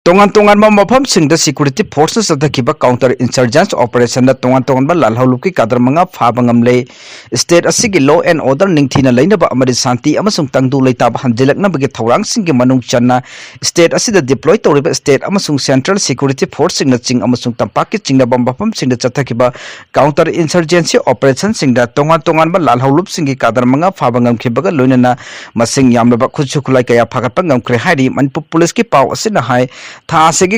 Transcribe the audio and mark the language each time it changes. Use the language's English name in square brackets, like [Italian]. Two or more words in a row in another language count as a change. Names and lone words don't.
[Manipuri] Tongan mafam singda [English] security forces [Manipuri] kiba [English] counter insurgence operation [Manipuri] da tongan lalhauluki kadar manga fabangam le state asigi law [English] and order [Manipuri] ningthina leinaba amari santi amasung tangdu leitab hanjilakna bagi thawrang singge manung channa state asida deploy tawriba state amasung [English] central security force [Manipuri] singna ching amasung tampaki chingna mafam singda kiba [English] counter insurgency operation [Manipuri] singda tongan lalhaulup singi kadar manga fabangam kibaga loinana masing yamlaba khutsukulai kaya phagatpangam kre hairi manipur police ki paw asina hai Thasegi